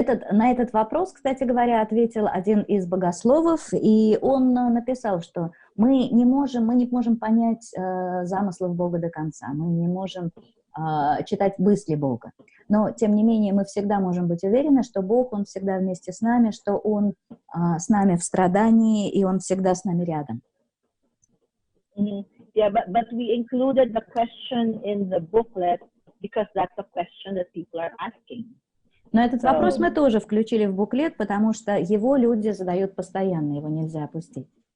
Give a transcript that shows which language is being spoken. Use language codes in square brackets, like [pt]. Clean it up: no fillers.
[ru] На этот вопрос, кстати говоря, ответил один из богословов, и он написал, что мы не можем понять замыслов Бога до конца, мы не можем читать мысли Бога. Но, тем не менее, мы всегда можем быть уверены, что Бог, Он всегда вместе с нами, что Он с нами в страдании, и Он всегда с нами рядом. [en] Yeah, but we included the question in the booklet because that's a question that people are asking. [ru] Но этот вопрос мы тоже включили в буклет, потому что его люди задают постоянно, его нельзя опустить.